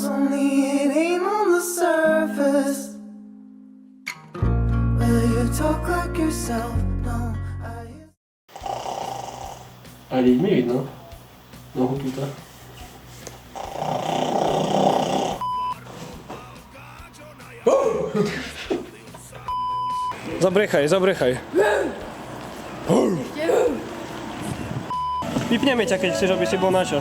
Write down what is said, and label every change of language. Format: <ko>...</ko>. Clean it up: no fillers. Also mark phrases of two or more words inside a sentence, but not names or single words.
<en>Only it ain't on the surface. Well, you talk like yourself, no, I hear...</en> <sk>A mi vidno. Nohu tuto. Zabrechaj, zabrechaj. Pipneme ťa, keď chceš, aby si bol na čas.</sk>